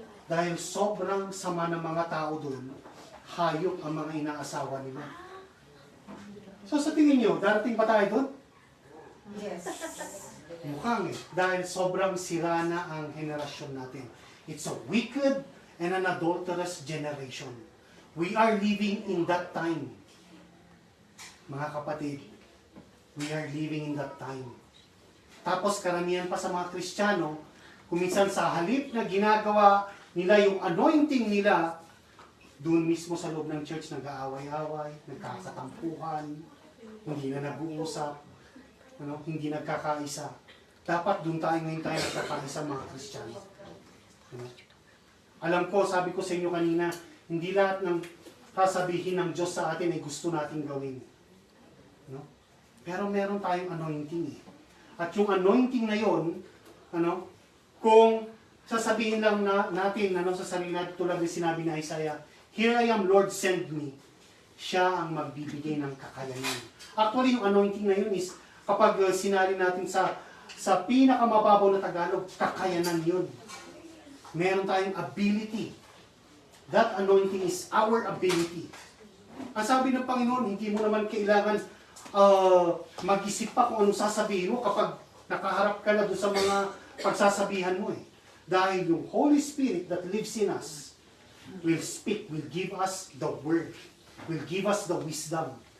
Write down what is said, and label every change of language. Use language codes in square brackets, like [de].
[tl] Dahil sobrang sama ng mga tao doon, hayop ang mga inaasawa nila. So sa tingin niyo, darating pa tayo doon? [en] Yes. [tl] Mukhang dahil sobrang sira na ang henerasyon natin. [en] It's a wicked and an adulterous generation. We are living in that time. [tl] Mga kapatid, [en] we are living in that time. [tl] Tapos karamihan pa sa mga Kristiyano, kuminsan sa halip na ginagawa nila yung anointing nila, doon mismo sa loob ng church nag-aaway-away, nagkakatampuhan, hindi na nag-uusap, hindi nagkakaisa. Dapat doon ngayon tayo nagkakaisa mga Kristiyano. Alam ko, sabi ko sa inyo kanina, hindi lahat ng sasabihin ng Diyos sa atin ay gusto nating gawin. Pero meron tayong anointing eh. At yung anointing na yon, kung sasabihin lang natin sa sarili natin tulad ng sinabi ni Isaiah, [en] "Here I am, Lord, send me." [tl] Siya ang magbibigay ng kakayanan. Actually, yung anointing na yun is, kapag sinali natin sa pinakamababaw na Tagalog, kakayanan yun. Meron tayong ability. [en] That anointing is our ability. [tl] Ang sabi ng Panginoon, hindi mo naman kailangan mag-isip pa kung anong sasabihin mo kapag nakaharap ka na doon sa mga pagsasabihan mo eh. Dahil yung [en] Holy Spirit that lives in us will speak, will give us the word, will give us the wisdom.